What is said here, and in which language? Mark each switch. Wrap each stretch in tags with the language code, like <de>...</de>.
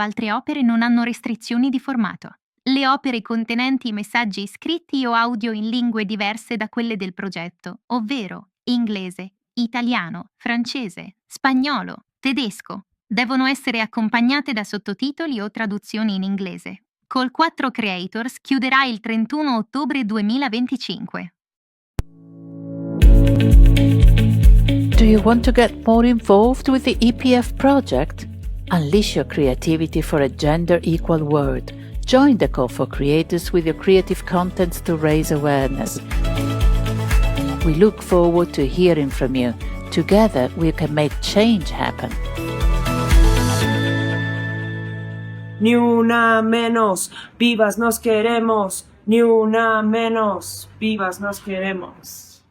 <it>Altre opere non hanno restrizioni di formato. Le opere contenenti messaggi scritti o audio in lingue diverse da quelle del progetto, ovvero inglese, italiano, francese, spagnolo, tedesco, devono essere accompagnate da sottotitoli o traduzioni in inglese. Call 4 Creators chiuderà il 31 ottobre 2025.</it> <en>Do you want to get more involved with the EPF project? Unleash your creativity for a gender-equal world. Join the Call for Creators with your creative contents to raise awareness. We look forward to hearing from you. Together we can make change happen.</en> <es>Ni una menos, vivas nos queremos. Ni una menos, vivas nos queremos.</es>